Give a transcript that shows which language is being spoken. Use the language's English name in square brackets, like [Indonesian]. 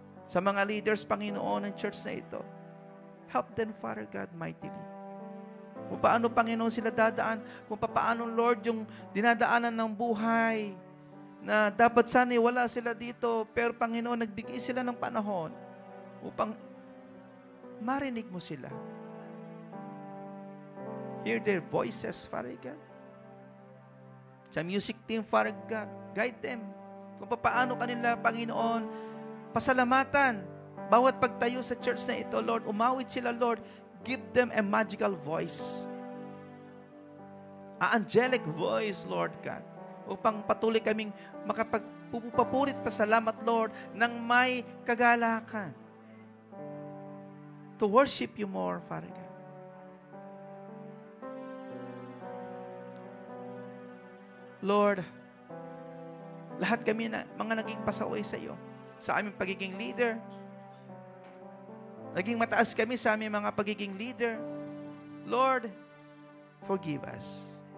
[Filipino] Sa mga leaders, Panginoon, ng church na ito, [English] help them, Father God, mightily. [Filipino] Kung paano, Panginoon, sila dadaan. Kung paano, Lord, yung dinadaanan ng buhay na dapat sana'y wala sila dito. Pero, Panginoon, nagbigay sila ng panahon upang marinig mo sila. [English] Hear their voices, Father God. Sa music team, Father God, guide them. [Filipino] Kung paano kanila, Panginoon, pasalamatan. Bawat pagtayo sa church na ito, Lord, umawit sila, Lord. [English] Give them a magical voice. A angelic voice, Lord God. [Filipino] Upang patuloy kaming makapagpupurit pasalamat, Lord, ng may kagalakan. [English] To worship you more, Father God. [Filipino] Lord, lahat kami na mga naging pasaway sa iyo, sa aming pagiging leader. Naging mataas kami sa aming mga pagiging leader. [English] Lord, forgive us.